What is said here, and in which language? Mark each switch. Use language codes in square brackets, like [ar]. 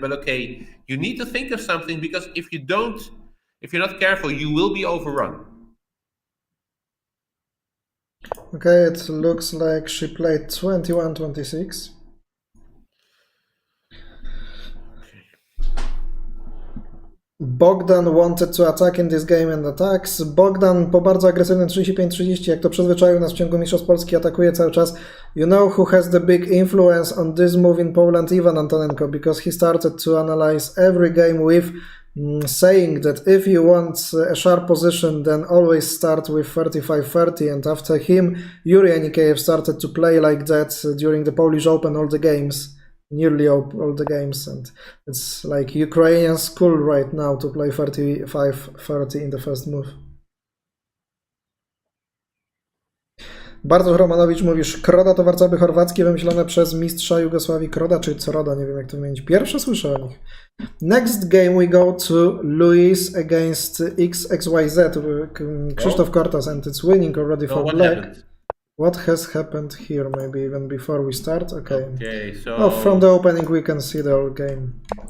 [en] But okay, you need to think of something, because if you're not careful, you will be overrun. Okay, it looks like she played 21-26. Bogdan wanted to attack in this game and attacks. [pl] Bogdan po bardzo agresywnym 35-30, jak to przyzwyczaił nas w ciągu Mistrzostw Polski, atakuje cały czas. [en] You know who has the big influence on this move in Poland? Ivan Antonenko, because he started to analyze every game with saying that if you want a sharp position, then always start with 35-30, and after him, Yuri Anikeyev started to play like that during the Polish Open, all the games. Nearly all the games, and it's like Ukrainian school right now to play 35-30 in the first move. [pl] Bartosz Romanowicz mówisz, Kroda to warcaby chorwackie wymyślone przez mistrza Jugosławii Kroda, czy Coroda, nie wiem jak to wymienić. Pierwsze słyszę o nich. [en] Next game we go to Luis against XXYZ, Krzysztof Kortas, and it's winning already for Black. Happened? What has happened here? Maybe even before we start. Okay. Okay, so from the opening we can see the whole game.